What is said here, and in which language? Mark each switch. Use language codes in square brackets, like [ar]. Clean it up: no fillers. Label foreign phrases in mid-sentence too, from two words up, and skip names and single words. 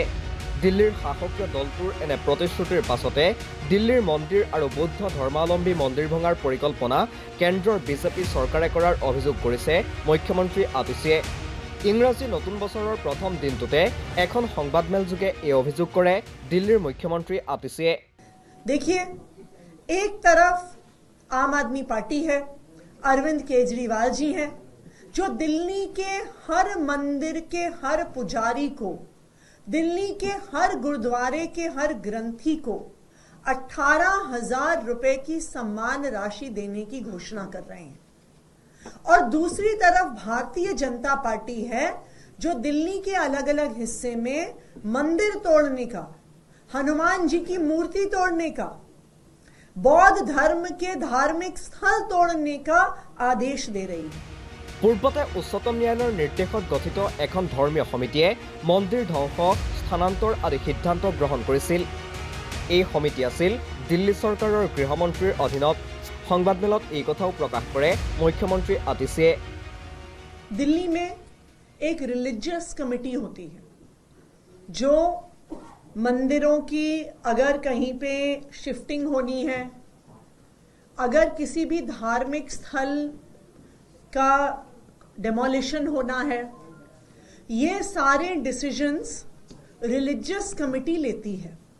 [as] দিল্লীৰ শাসকীয় দলটোৰ এনে প্ৰতিশ্ৰুতিৰ পাছতে দিল্লীৰ মন্দিৰ আৰু বৌদ্ধ ধৰ্মাৱলম্বী মন্দিৰ ভঙাৰ পৰিকল্পনা কেন্দ্ৰৰ বিজেপি চৰকাৰে কৰাৰ অভিযোগ কৰিছে মুখ্যমন্ত্ৰী আতিশীয়ে। ইংৰাজী নতুন বছৰৰ প্ৰথম দিনটোতে এখন সংবাদমেলযোগে এই অভিযোগ কৰে দিল্লীৰ মুখ্যমন্ত্ৰী আতিশীয়ে। [hi] देखिए, एक तरफ आम आदमी पार्टी है, अरविंद केजरीवाल जी हैं, जो दिल्ली के हर मंदिर के हर पुजारी को, दिल्ली के हर गुरुद्वारे के हर ग्रंथी को 18,000 रुपए की सम्मान राशि देने की घोषणा कर रहे हैं। और दूसरी तरफ भारतीय जनता पार्टी है, जो दिल्ली के अलग अलग हिस्से में मंदिर तोड़ने का, हनुमान जी की मूर्ति तोड़ने का, बौद्ध धर्म के धार्मिक स्थल तोड़ने का आदेश दे रही है। [as] পূৰ্বতে উচ্চতম ন্যায়ালয়ৰ নিৰ্দেশত গঠিত এখন ধৰ্মীয় সমিতিয়ে মন্দিৰ ধ্বংস, স্থানান্তৰ আদি সিদ্ধান্ত গ্ৰহণ কৰিছিল। এই সমিতি আছিল দিল্লী চৰকাৰৰ গৃহমন্ত্ৰীৰ অধীনত। সংবাদমেলত এই কথাও প্ৰকাশ কৰে মুখ্যমন্ত্ৰী আতিশীয়ে। [hi] दिल्ली में एक [en] religious committee [hi] होती है, जो मंदिरों की अगर कहीं पे शिफ्टिंग होनी है, अगर किसी भी धार्मिक स्थल का डेमोलिशन होना है, ये सारे [en] decisions religious committee [hi] लेती है।